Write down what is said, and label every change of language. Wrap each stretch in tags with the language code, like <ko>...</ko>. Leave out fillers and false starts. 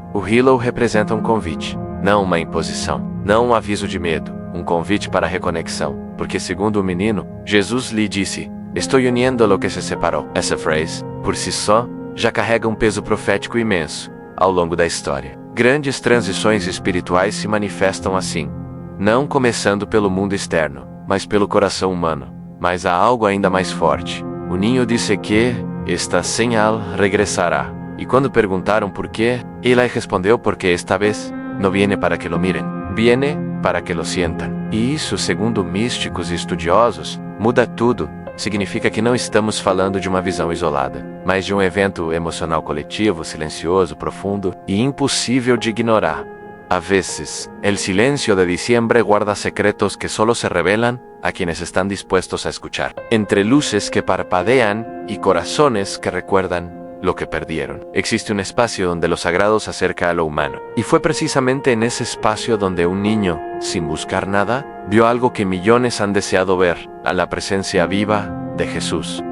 <pt>O Hilo representa um convite, não uma imposição, não um aviso de medo, um convite para a reconexão, porque segundo o menino, Jesus lhe disse: "Estou unindo</pt> <es>lo que</es> <pt>se separou." Essa frase, por si só, já carrega um peso profético imenso ao longo da história. Grandes transições espirituais se manifestam assim, não começando pelo mundo externo, mas pelo coração humano. Mas há algo ainda mais forte. O ninho disse que esta señal regressará. E quando perguntaram por quê, ele respondeu: "Porque esta vez não</pt> <es>viene para que lo miren, viene para que lo sientan."</es> <pt>E isso, segundo místicos e estudiosos, muda tudo. Significa que não estamos falando de uma visão isolada, mas de um evento emocional coletivo, silencioso, profundo e impossível de ignorar.</pt> <es>A veces, el silencio de diciembre guarda secretos que solo se revelan a quienes están dispuestos a escuchar. Entre luces que parpadean y corazones que recuerdan lo que perdieron, existe un espacio donde lo sagrado se acerca a lo humano. Y fue precisamente en ese espacio donde un niño, sin buscar nada, vio algo que millones han deseado ver, a la presencia viva de Jesús.</es>